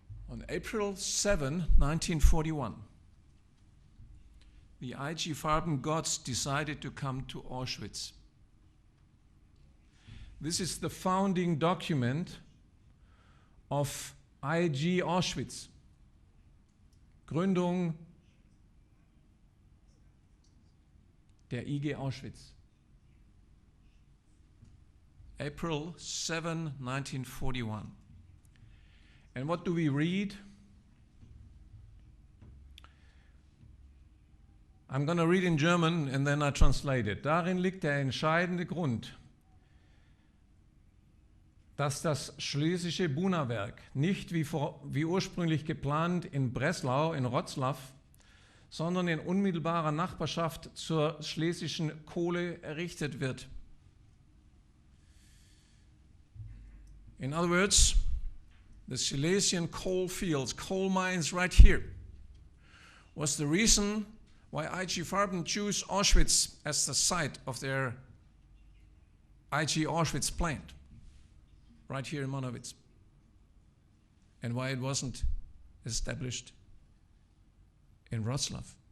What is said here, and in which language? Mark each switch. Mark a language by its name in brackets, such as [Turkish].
[English] On April 7, 1941, the I.G. Farben gods decided to come to Auschwitz. This is the founding document of I.G. Auschwitz. [German] Gründung der IG Auschwitz. [English] April 7, 1941. And what do we read? I'm going to read in German and then I translate it. [German] Darin liegt der entscheidende Grund, dass das schlesische Buna-Werk nicht wie ursprünglich geplant in Breslau, in Wrocław, sondern in unmittelbarer Nachbarschaft zur schlesischen Kohle errichtet wird. [English] In other words, the Silesian coal fields, coal mines right here, was the reason why I.G. Farben chose Auschwitz as the site of their I.G. Auschwitz plant, right here in Monowitz, and why it wasn't established in Wrocław.